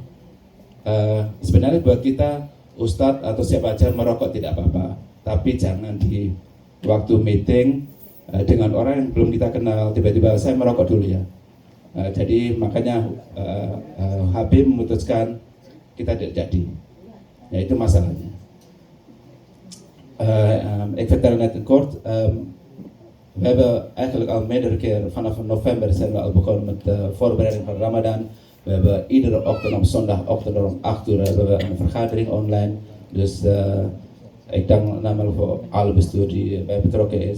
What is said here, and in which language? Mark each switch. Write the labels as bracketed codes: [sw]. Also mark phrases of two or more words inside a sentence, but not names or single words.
[id] Sebenarnya buat kita ustadz atau siapa aja merokok tidak apa-apa, tapi jangan di waktu meeting dengan orang yang belum kita kenal tiba-tiba saya merokok dulu ya. Jadi makanya Habib memutuskan kita tidak jadi. Ya itu masalahnya. [nl] Ik vertel net kort. We hebben eigenlijk al meerdere keer vanaf november zijn we al begonnen met de voorbereiding van Ramadan. We hebben iedere ochtend op zondagochtend om 8 uur hebben we een vergadering online. Dus ik dank namelijk voor alle bestuur die bij betrokken is.